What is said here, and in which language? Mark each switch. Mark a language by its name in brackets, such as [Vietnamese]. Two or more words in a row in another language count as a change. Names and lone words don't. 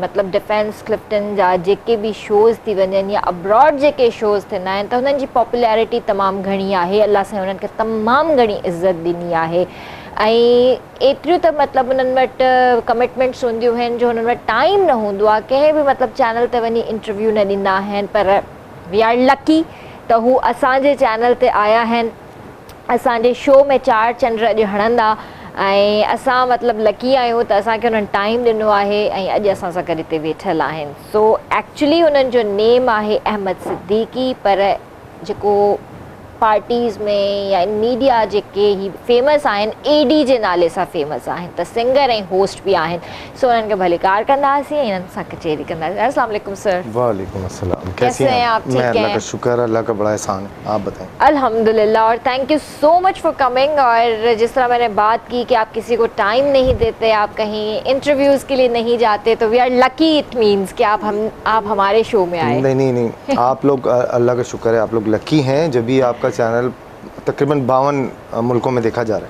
[Sindhi] मतिलबु डिफेंस क्लिफ्टन जा जेके बि शोज़ थी वञनि या अब्रॉड जेके शोज़ थींदा आहिनि, त हुननि जी पॉपुलैरिटी तमामु घणी आहे। अलाह साईं हुननि खे तमामु घणी इज़त ॾिनी आहे, ऐं एतिरियूं त मतिलबु उन्हनि वटि कमिटमेंट्स हूंदियूं आहिनि जो हुननि वटि टाइम न हूंदो आहे, कंहिं बि मतिलबु चैनल ते वञी इंटरव्यू न ॾींदा आहिनि। पर [English] we are lucky [Sindhi] त हू असांजे चैनल ते आया आहिनि, असांजे शो में 4 चंड अॼु हणंदा, ऐं असां मतिलबु लकी आहियूं त असांखे हुननि टाइम ॾिनो आहे ऐं अॼु असां सां गॾु हिते वेठल आहिनि। [English] so actually [Sindhi] हुननि जो नेम आहे अहमद सिद्दीकी, पर जेको पार्टीज़ में या मीडिया जेके ही फेमस आहिनि, एडी जे नाले सां फेमस आहिनि, त सिंगर ऐं होस्ट बि आहिनि। सो उन्हनि खे भले कार कंदासीं ऐं इन्हनि सां कचहरी कंदासीं। [Arabic] السلام عليكم सर। وعليكم السلام. [Urdu] کیسے ہیں آپ؟ ٹھیک ہیں? اللہ کا شکر، اللہ کا بڑا احسان ہے. آپ بتائیں. [English] अल्हम्दुलिल्लाह, और thank you so much for coming. [Urdu] اور جس طرح میں نے بات کی کہ آپ کسی کو ٹائم نہیں دیتے، آپ کہیں انٹرویوز کے لیے نہیں جاتے، تو [English] we are lucky, it means [Urdu] کہ آپ ہمارے شو میں آئے. نہیں آپ لوگ اللہ کا شکر ہے، آپ لوگ لکی ہیں جب بھی آپ کا چینل تقریباً 52 ملکوں میں دیکھا جا رہا ہے.